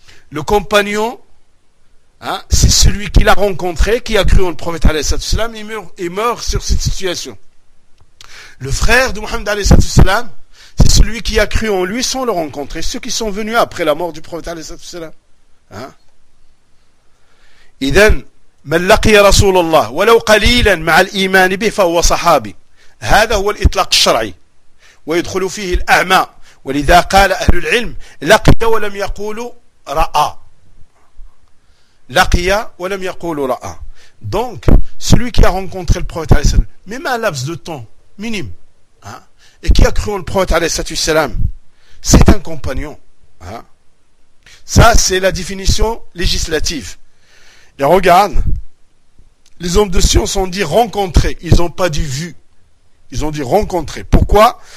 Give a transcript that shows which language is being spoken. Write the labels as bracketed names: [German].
[French] Le compagnon, hein, c'est celui qui l'a rencontré, qui a cru en le prophète alayhi sallallahu alayhi wa sallam, et meurt sur cette situation. Le frère de Muhammad alayhi sallallahu alayhi wa sallam, c'est celui qui a cru en lui sans le rencontrer, ceux qui sont venus après la mort du prophète alayhi sallallahu alayhi wa sallam. [Arabic] Idan, من لقي رسول الله ولو قليلا مع الإيمان به فهو صحابي هذا هو الإطلاق الشرعي ويدخل فيه الأعمى ولذا قال أهل العلم لقي ولم يقول رأى لقي ولم يقول رأى. [French] Donc celui qui a rencontré le prophète عليه السلام même un laps de temps minime, hein, et qui a cru en le prophète عليه السلام, c'est un compagnon, hein. Ça c'est la définition législative. Et regarde, les hommes de science ont dit rencontrer, ils n'ont pas dit vu. Ils ont dit rencontrer. Pourquoi?